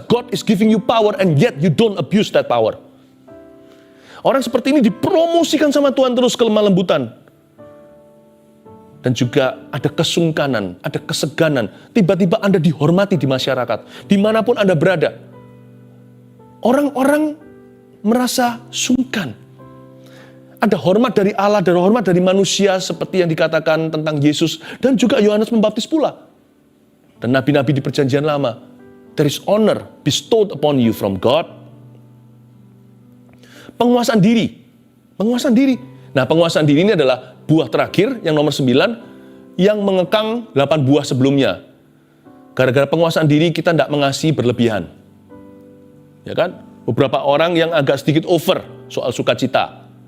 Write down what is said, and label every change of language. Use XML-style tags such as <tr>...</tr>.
<en>God is giving you power and yet you don't abuse that power.</en> <id>Orang seperti ini dipromosikan sama Tuhan terus ke lemah lembutan. Dan juga ada kesungkanan, ada keseganan. Tiba-tiba Anda dihormati di masyarakat. Dimanapun Anda berada. Orang-orang merasa sungkan. Ada hormat dari Allah, ada hormat dari manusia seperti yang dikatakan tentang Yesus. Dan juga Yohanes Pembaptis pula. Dan nabi-nabi di perjanjian lama.</id> <en>There is honor bestowed upon you from God.</en> <id>Penguasaan diri. Penguasaan diri. Nah, penguasaan diri ini adalah buah terakhir yang nomor 9 yang mengekang 8 buah sebelumnya. Gara-gara penguasaan diri kita tidak mengasihi berlebihan. Ya kan? Beberapa orang yang agak sedikit over soal sukacita.</id>